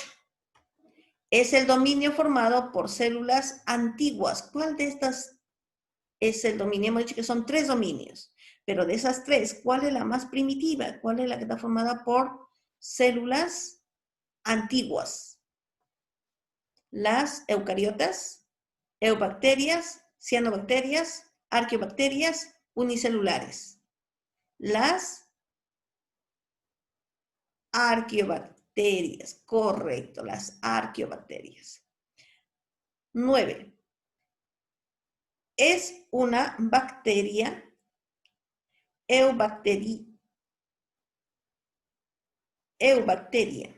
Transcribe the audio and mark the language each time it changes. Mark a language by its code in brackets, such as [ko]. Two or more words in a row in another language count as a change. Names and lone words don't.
[es] Es el dominio formado por células antiguas. ¿Cuál de estas es el dominio? Hemos dicho que son 3 dominios, pero de esas 3, ¿cuál es la más primitiva? ¿Cuál es la que está formada por células antiguas? Las eucariotas, eubacterias, cianobacterias, arqueobacterias unicelulares. Las arqueobacterias. arqueobacterias. Correcto, las arqueobacterias. 9. Es una bacteria eubacteria.